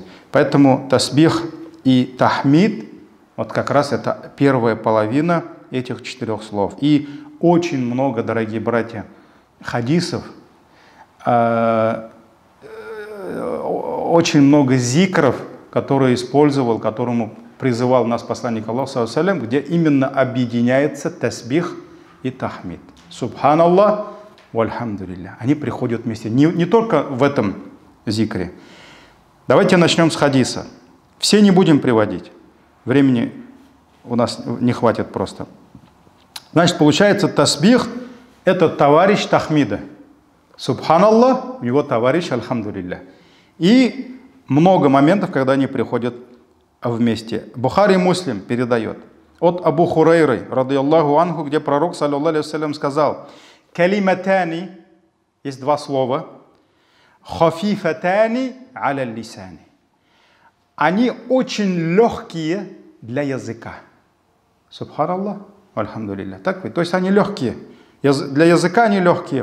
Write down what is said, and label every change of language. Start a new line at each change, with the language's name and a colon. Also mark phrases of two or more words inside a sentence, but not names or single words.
Russian: Поэтому тасбих и тахмид, вот как раз это первая половина этих 4 слов. И очень много, дорогие братья, хадисов, очень много зикров, которые использовал, которому призывал нас посланник Аллаха,
Arabic: صلى الله عليه وسلم,
Russian: где именно объединяется тасбих и тахмид.
Arabic: سبحان الله والحمد لله.
Russian: Они приходят вместе. Не только в этом зикре. Давайте начнем с хадиса. Все не будем приводить. Времени у нас не хватит просто. Значит, получается, тасбих — это товарищ тахмида. Субханаллах, у него товарищ альхамдулилля. И много моментов, когда они приходят вместе. Бухари и Муслим передает. от Абу Хурайры,
Arabic: رضي الله عنه,
Russian: где пророк,
Arabic: صلى الله عليه وسلم,
Russian: сказал: «Калиматани» — есть два слова,
Arabic: «خفيفتان على اللسان».
Russian: Они очень легкие для языка.
Arabic: سبحان الله الحمد لله.
Russian: Так ведь? То есть они легкие. Для языка они легкие.